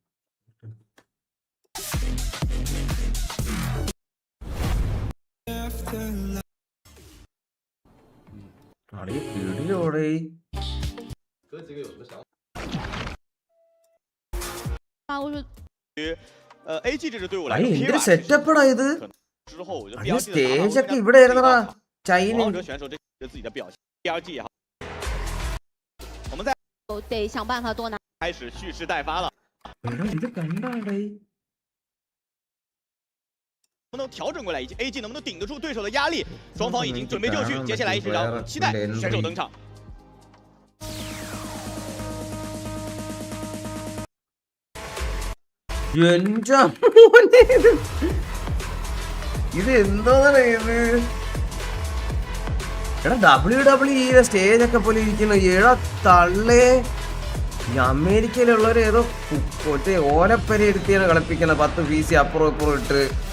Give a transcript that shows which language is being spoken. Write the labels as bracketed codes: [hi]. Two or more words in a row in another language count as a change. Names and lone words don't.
[ml] പിടിയോടെ എന്തൊരു സെറ്റപ്പടാ ഇത് സ്റ്റേജ് ഒക്കെ ഇവിടെ ആയിരുന്നടാ ചൈന ഇത് കണ്ടാടേ [zh] 能不能调整过来，以及 AG 能不能顶得住对手的压力？双方已经准备就绪，接下来是让我们期待选手登场。 [ml] ഇത് എന്താണ് ഇത് എടാ WWE സ്റ്റേജ് ഒക്കെ പോലെ ഇരിക്കുന്നു ഏടാ തള്ളേ ഈ അമേരിക്കയിലുള്ളവർ ഏതോ മറ്റേ ഓലപ്പര എടുത്തിയാണ് കളിപ്പിക്കുന്നത് 10 PC അപ്പുറം ഇപ്പുറം ഇട്ട്.